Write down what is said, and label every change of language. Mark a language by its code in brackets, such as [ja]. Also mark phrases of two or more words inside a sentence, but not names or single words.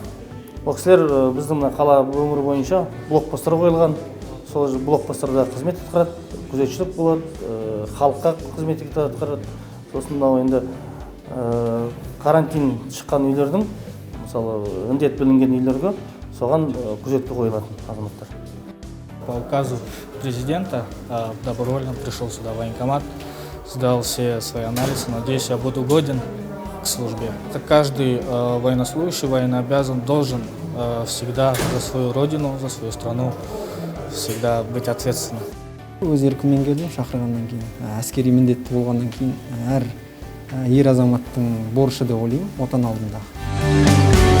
[kk] Ол кісілер біздің қала өңірі бойынша блокпосттар қойылған. Сол блокпосттарда қызмет атқарады, күзетшілік болады, халыққа қызмет атқарады. Сосын енді карантин шыққан үйлердің, мысалы, індет білінген үйлерге соған күзетке қойылатын азаматтар. [ru] По указу президента добровольно пришел сюда в военкомат, сдал все свои анализы. Надеюсь, я буду годен к службе. Каждый военнослужащий, военнообязан должен всегда за свою родину, за свою страну всегда быть ответственным. [kk] Өз еркіммен келдім, шақырғаннан кейін, әскери міндетті болғаннан кейін әр ер азаматтың борышы деп ойлаймын, отан алдында.